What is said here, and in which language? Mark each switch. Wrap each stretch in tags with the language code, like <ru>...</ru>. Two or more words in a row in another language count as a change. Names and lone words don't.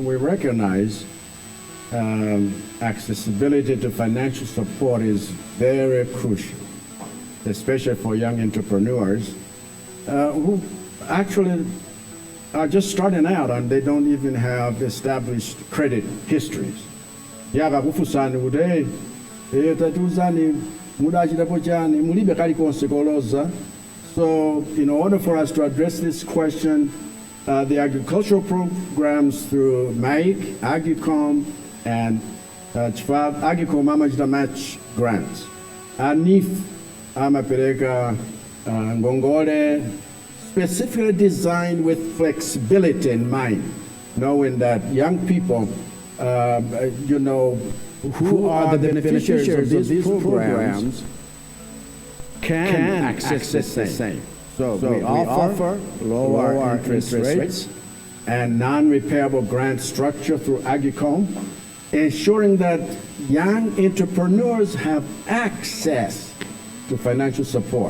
<en>We recognize accessibility to financial support is very crucial, especially for young entrepreneurs who actually are just starting out and they don't even have established credit histories.</en> <ny>yakakufusani kuti tatiuzani mudachitapo chani mulibe kalikonse koloza.</ny> <en>So in order for us to address this question, the agricultural programs through MAIC, Agricom, and Agricom amachita match grants.</en> <ny>ANIF amapereka ngongole</ny> <en>specifically designed with flexibility in mind, knowing that young people, who are the beneficiaries of these programs can access the same. So we offer lower interest rates and non-repayable grant structure through Agricom, ensuring that young entrepreneurs have access to financial support.</en>